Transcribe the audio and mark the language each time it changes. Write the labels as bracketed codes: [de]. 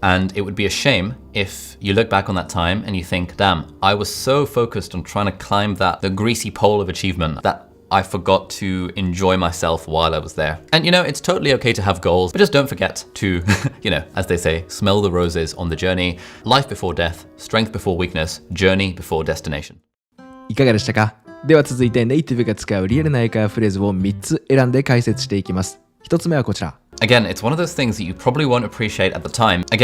[en] And it would be a shame if you look back on that time and you think, damn, I was so focused on trying to climb the greasy pole of achievement that I forgot to enjoy myself while I was there. And it's totally okay to have goals, but just don't forget to, as they say, smell the roses on the journey. Life before death, strength before weakness, journey before destination. [ja] いかがでしたか？では続いてネイティブが使うリアルな英会話フレーズを3つ選んで解説していきます。 1つ目はこちら。 [en] Again, it's one of those things that you probably won't appreciate at the time.